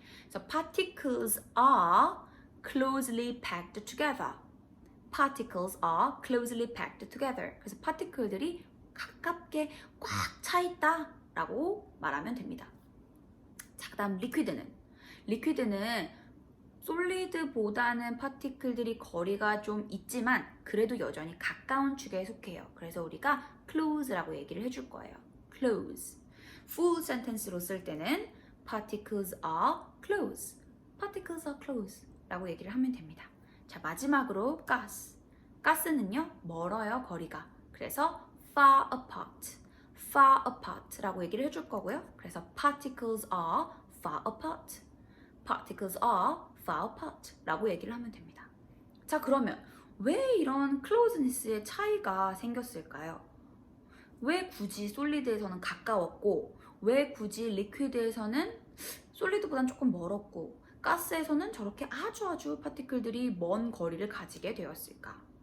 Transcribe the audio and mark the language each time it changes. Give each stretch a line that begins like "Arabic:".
English: 그래서 particles are closely packed together. Particles are closely packed together.
Korean: 그래서 파티클들이 가깝게 꽉 차 있다 라고 말하면 됩니다. 자, 그 다음 리퀴드는 솔리드보다는 파티클들이 거리가 좀 있지만 그래도 여전히 가까운 축에 속해요. 그래서 우리가 close라고 얘기를 해줄 거예요.
English: close. full sentence로
Korean: 쓸 때는
English: particles are close. particles are close
Korean: 라고 얘기를 하면 됩니다. 자, 마지막으로 가스는요, 멀어요, 거리가. 그래서
English: far apart
Korean: 라고 얘기를 해줄 거고요.
English: 그래서 particles are far apart. particles are far apart
Korean: 라고 얘기를 하면 됩니다. 자, 그러면 왜 이런 closeness의 차이가 생겼을까요? 왜 굳이 솔리드에서는 가까웠고, 왜 굳이 리퀴드에서는 솔리드보다는 조금 멀었고, 가스에서는 저렇게 아주 파티클들이 먼 거리를 가지게 되었을까?